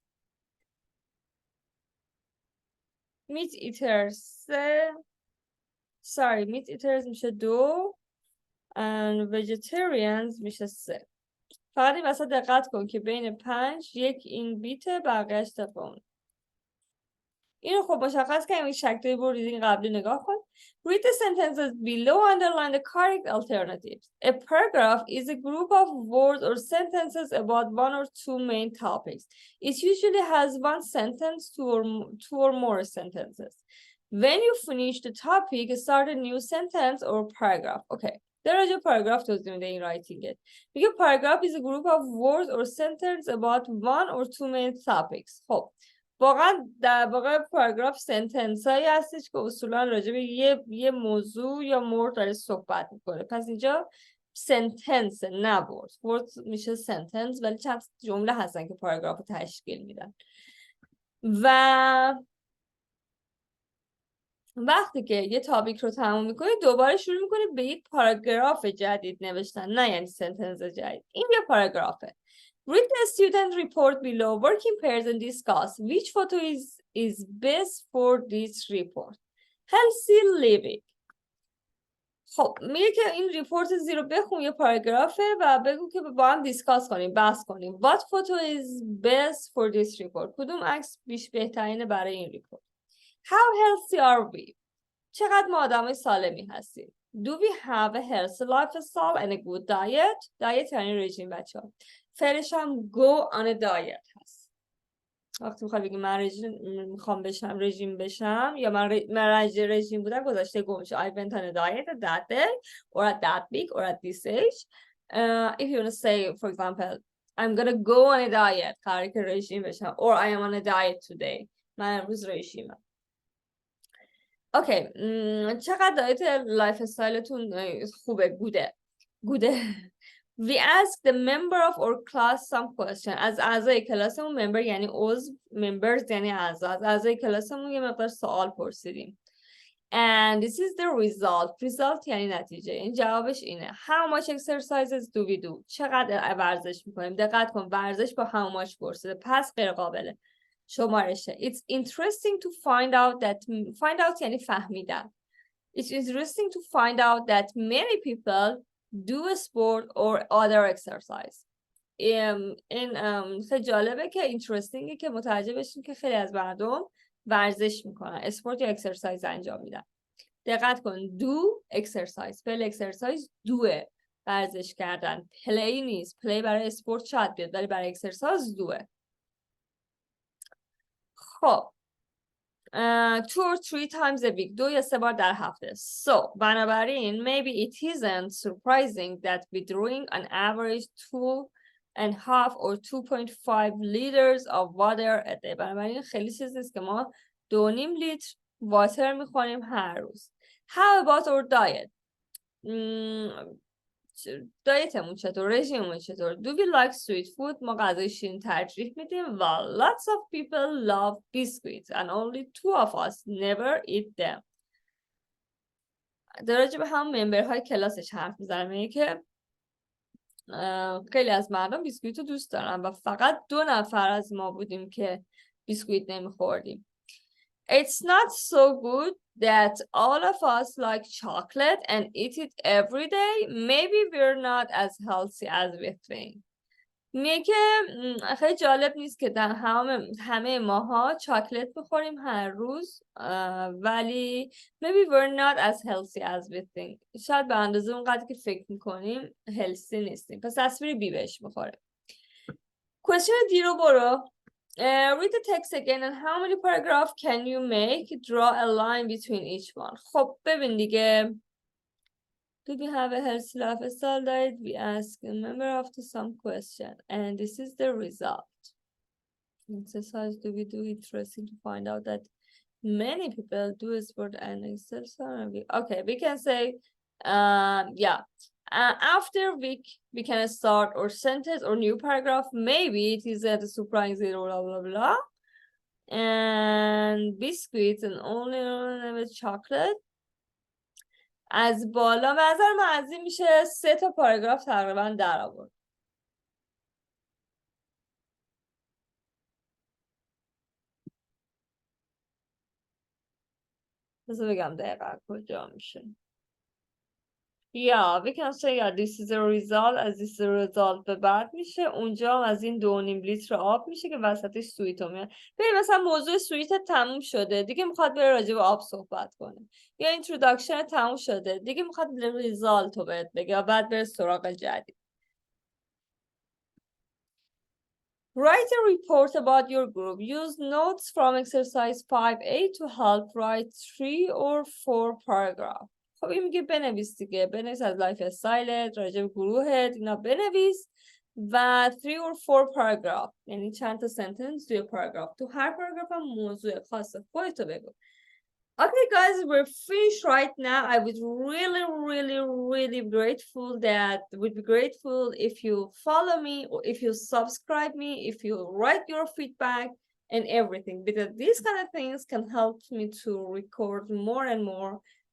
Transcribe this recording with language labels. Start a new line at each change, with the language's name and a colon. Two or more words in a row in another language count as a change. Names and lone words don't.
English: meat eaters meat eaters میشه 2 and vegetarians میشه 3.
Persian: فقط این وسط دقت کن که بین 5 یک این بیته بقیه‌اش طبق اینو خب مشخص کنیم. این شکلی برو ریدینگ قبلی نگاه کن.
English: Read the sentences below, underline the correct alternatives. A paragraph is a group of words or sentences about one or two main topics. It usually has one sentence, two or more sentences. When you finish the topic, start a new sentence or paragraph. Okay.
Persian: در راجع پاراگراف توضیح میده این رایتینگت.
English: میگه paragraph is a group of words or sentences about one or two main topics.
Persian: خب واقعا در واقع پاراگراف سنتنس هایی هستش که اصولا راجع به یه موضوع یا مورد داره صحبت میکنه. پس اینجا سنتنس نه ورد میشه سنتنس، ولی چند جمله هستن که پاراگراف رو تشکیل میدن. و وقتی که یه تاپیک رو تموم میکنی دوباره شروع میکنی به یک پاراگراف جدید نوشتن، نه یعنی سنتنس جدید. این یه پاراگرافه.
English: Read the student report below. Work in pairs and discuss which photo is best for this report. Healthy living.
Persian: خب میگه که این ریپورت زیرو بخون، یه پاراگرافه و بگو که با هم دیسکاس کنیم، بحث کنیم.
English: What photo is best for this report.
Persian: کدوم عکس بهترینه برای این ریپورت.
English: How healthy are we.
Persian: چقدر ما آدمای سالمی هستیم.
English: Do we have a healthy lifestyle and a good diet.
Persian: diet یعنی رژیم بچه ها. فرش هم
English: go on a diet
Persian: هست. وقتی میخوای بگی من میخوام رژیم بشم یا من رژیم بودم گذاشته go میشه.
English: I went on a diet at that day or at that week or at this age. If you want to say for example I'm gonna go on a diet
Persian: قراره که رژیم بشم
English: or I am on a diet today.
Persian: من امروز رژیمم. اوکی چقدر دایت لایف استایلتون خوبه؟ گوده.
English: We ask the member of our class some question.
Persian: از اعضای کلاسمون member یعنی عضو، members یعنی اعضا. از اعضای کلاسمون یه مقدار سوال پرسیدیم.
English: And this is the result
Persian: یعنی نتیجه. این جوابش اینه.
English: How much exercises do we do.
Persian: چقدر ورزش میکنیم؟ دقت کن ورزش با
English: how much
Persian: پرسیده پس غیر قابله. شمارشه.
English: It's interesting to find out
Persian: یعنی فهمیدن.
English: It's interesting to find out that many people do a sport or other exercise.
Persian: این خیلی جالبه که interestingه که متوجه بشیم که خیلی از مردم ورزش میکنن، اسپورت یا اکسرسایز انجام میدن. دقت کن
English: do exercise.
Persian: فعل exercise دوه ورزش کردن. play نیست. play برای اسپورت شاید بیاد ولی برای اکسرسایز دوه. خب
English: 2 or 3 times a week
Persian: 2 یا 3 بار در هفته.
English: So بنابراین maybe it isn't surprising that we drink on average 2.5 or 2.5 liters of water a day.
Persian: بنابراین خیلی چیز نیست که ما 2.5 لیتر واتر میخوریم هر روز.
English: How about our diet.
Persian: دایتمون چطور، رژیممون چطور.
English: Do we like sweet food؟
Persian: ما غذای شیرین ترجیح میدیم.
English: Well, lots of people love biscuits and only 2 of us never eat them.
Persian: در راجع به هم ممبرهای کلاسش حرف میزنم، میگه که خیلی از مردم بیسکویت رو دوست دارن و فقط 2 نفر از ما بودیم که بیسکویت نمیخوردیم.
English: It's not so good that all of us like chocolate and eat it every day. Maybe we're not as healthy as we think.
Persian: میگه که خیلی جالب نیست که در همه ماها چاکلت بخوریم هر روز، ولی
English: maybe we're not as healthy as we think.
Persian: شاید به اندازه اونقدر که فکر میکنیم هلسی نیستیم. پس تصویر بی بهش میخوره. question دی رو برو.
English: Read the text again and how many paragraphs can you make? Draw a line between each one.
Persian: خب ببین دیگه.
English: Do we have a healthy lifestyle diet? We ask a member after some question, and this is the result. Exercise do we do? Interesting to find out that many people do sport and exercise. Okay, we can say, yeah. After we can start or sentence or new paragraph. Maybe it is at a surprise blah blah blah. And biscuits and only with chocolate.
Persian: از بالا به نظر من از این میشه 3 تا پاراگراف تقریبا در آورد. بذار بگم دقیقا کجا میشه.
English: Yeah, we can say this is a result.
Persian: از
English: this is a result
Persian: به بعد میشه. اونجا هم از این 2.5 لیتر آب میشه که وسطش سویت رو میاد. ببین مثلا موضوع سویت تموم شده، دیگه میخواد بره راجع به آب صحبت کنه. یا اینتروداکشن تموم شده، دیگه میخواد ریزالت رو بهت بگه و بعد بره سراغ جدید.
English: Write a report about your group. Use notes from exercise 5A to help write 3 or 4 paragraphs.
Persian: خب این میگه بنویس دیگه. بنویس از لایف استایلت، راجع به گروهت، اینا بنویس و
English: 3 or 4 paragraphs.
Persian: یعنی چند تا سنتنس توی پاراگراف. تو هر پاراگراف هم موضوع خاص خودتو بگو.
English: Okay, guys, we're finished right now. I would really be grateful if you follow me, or if you subscribe me, if you write your feedback and everything, because these kind of things can help me to record more and more video.